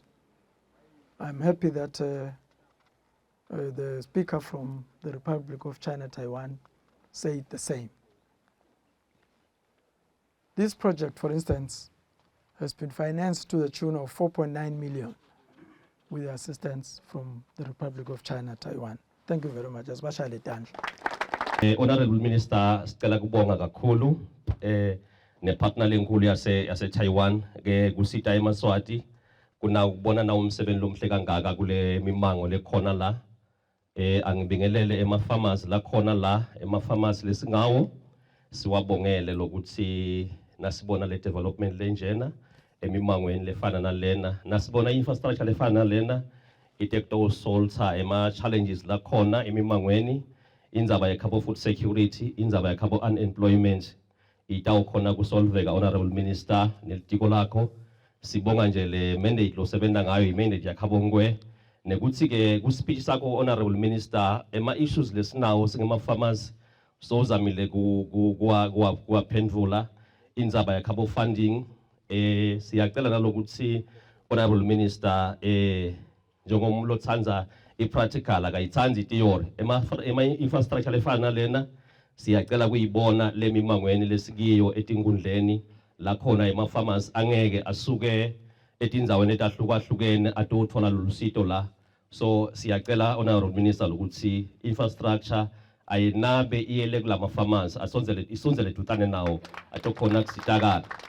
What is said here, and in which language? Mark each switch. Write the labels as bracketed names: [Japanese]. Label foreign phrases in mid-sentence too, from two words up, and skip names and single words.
[English] I'm happy that the speaker from the Republic of China, Taiwan, said the same. This project, for instance, has been financed to the tune of 4.9 million with the assistance from the Republic of China, Taiwan. Thank you very much. Especially Honorable Minister, [Swati] sicela kubonga kakhulu nepartner lenkulu yase Taiwan ke kusita eMaswati kuna ukubona na umsebenzi lomhle kangaka kule mimango lekhona la angibingelele ema-farmers la khona la ema-farmers lesingawo siwabongele lokuthi nasibona le development lenjena emimangweni lefana nalena nasibona infrastructure lefana nalena itekto solta ema-challenges la khona emimangweni indzaba ye- [English] carbon food security [Swati] indzaba ye- [English] carbon unemployment [Swati] itawukhona kusolveka. [English] Honorable Minister [Swati] nelitiko lakho sibonga nje le mandate losebenta ngayo i-mandate yakhabongwe nekuthi ke ku-speech sakho [English] Honorable Minister [Swati] ema-issues lesinawo singema-farmers sozamile kuwaphendvula indzaba yakhabon funding siyacela nalokuthi [English] Honorable Minister [Swati] njengomlo othanda i-practical akayithandi i-theory ema-infrastructure lefana nalena siyacela kuyibona le mimangweni lesikiyo etinkundleni la khona ema-farmers angeke asuke etindzaweni etahlukahlukene atothola lolusito la. So siyacela [English] Honorable Minister [Swati] ukuthi infrastructure ayinabe iyele kulama farmers isonzele tutane nawo atokhona kusitakala.